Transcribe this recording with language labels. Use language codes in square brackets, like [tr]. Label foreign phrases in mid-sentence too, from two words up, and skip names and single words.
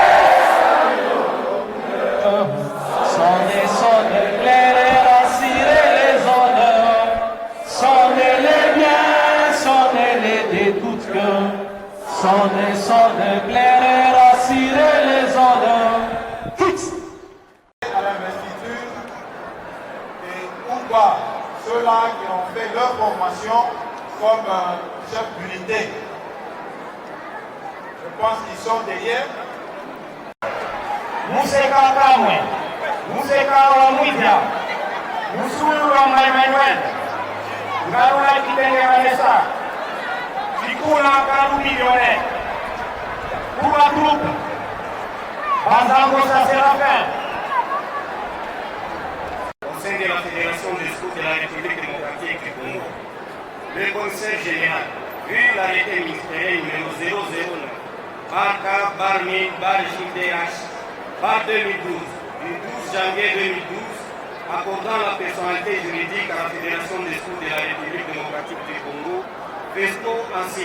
[fr] Sonnez, sonnez clair et assurez les honneurs, sonnez les biens, sonnez les détournements, sonnez, sonnez clair et assurez les honneurs. À l'investiture et pourquoi ceux-là qui ont fait leur formation comme chef d'unité. Je pense qu'ils sont derrière. Museka kamwe, museka wa mwidya, musulu wa maimanuel, ngarula kitenge Vanessa, Fikula Karu millionnaire, pour la troupe, Bazango Séraphin. Au sein de la Fédération des scouts de la République démocratique du Congo, le Conseil général, vu l'arrêté ministériel numéro 009, barca barmi JDH, par 2012, du 12 janvier 2012, accordant la personnalité juridique à la Fédération des scouts de la République démocratique du Congo, FESCO ainsi.